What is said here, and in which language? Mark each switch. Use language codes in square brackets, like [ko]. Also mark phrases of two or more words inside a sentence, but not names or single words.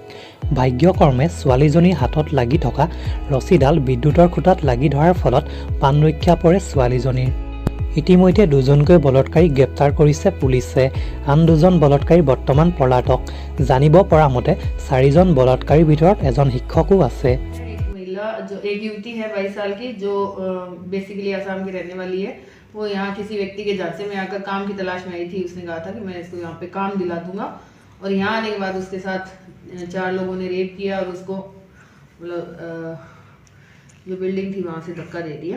[as] ভাগ্যক্ৰমে ছোৱালীজনীৰ হাতত লাগি থকা ৰছীডাল বিদ্যুতৰ খুঁটাত লাগি ধৰাৰ ফলত প্ৰাণ ৰক্ষা পৰে ছোৱালীজনীৰ। ইতিমধ্যে দুজনকৈ বলৎকাৰীক গ্ৰেপ্তাৰ কৰিছে পুলিচে। আন দুজন বলৎকাৰী বৰ্তমান পলাতক। জানিব পৰা মতে 4জন বলৎকাৰীৰ ভিতৰত এজন শিক্ষকো আছে। [hi] जो एक युवती है 22 साल की, जो बेसिकली आसाम की रहने वाली है। वो यहाँ किसी व्यक्ति के झांसे में आकर काम की तलाश में आई थी। उसने कहा था कि मैं इसको यहाँ पे काम दिला दूंगा, और यहाँ आने के बाद उसके साथ 4 लोगों ने रेप किया और उसको मतलब जो बिल्डिंग थी वहाँ से धक्का दे दिया।